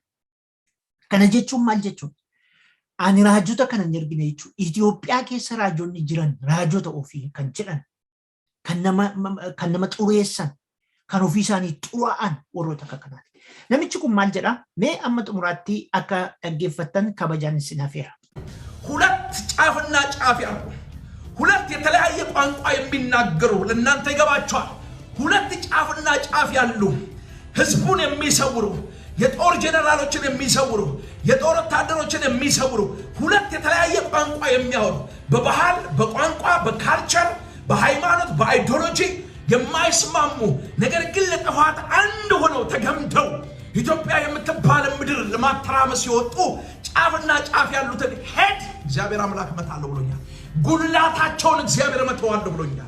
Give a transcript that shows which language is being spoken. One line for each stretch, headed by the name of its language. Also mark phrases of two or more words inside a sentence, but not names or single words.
Oromo: Kana jechuun maal jechuun? Ani raajota kana hin ergine jechuun Itoophiyaa keessa raajonni jiran raajota ofii kan jedhan, kan nama xureessan, kan ofii isaanii xuraa'an warroota akka kanaati. Namichi kun maal jedha? Mee amma xumuraatti akka dhaggeeffattan kabajaan isin hafeera.
Amharic: ሁለት ጫፍና ጫፍ ያሉ ሁለት የተለያየ ቋንቋ የሚናገሩ ለእናንተ ይገባቸዋል። ሁለት ጫፍና ጫፍ ያሉ ህዝቡን የሚሰውሩ የጦር ጀነራሎችን የሚሰውሩ የጦር ወታደሮችን የሚሰውሩ ሁለት የተለያየ ቋንቋ የሚያወሩ በባህል በቋንቋ በካልቸር በሃይማኖት በአይዲዮሎጂ የማይስማሙ ነገር ግን ለጥፋት አንድ ሆነው ተገምተው ኢትዮጵያ የምትባል ምድር ለማተራመስ ይወጡ ጫፍና ጫፍ ያሉትን ሄድ እግዚአብሔር አምላክ መታለው ብሎኛል። ጉላታቸውን እግዚአብሔር መተዋለው ብሎኛል።